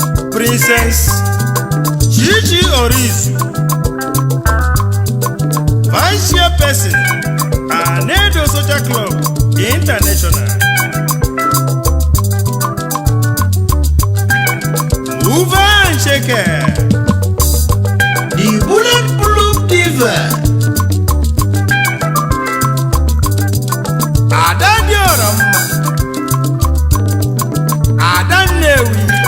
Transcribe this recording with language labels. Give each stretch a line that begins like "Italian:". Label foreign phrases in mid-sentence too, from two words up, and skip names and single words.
English: Princess Gigi Orizu, Vice Chairperson, Anedo Social Club International. Move and shake it. The bulletproof diva.
Igbo: Ada dị ọrọ mma. Ada Nnewi.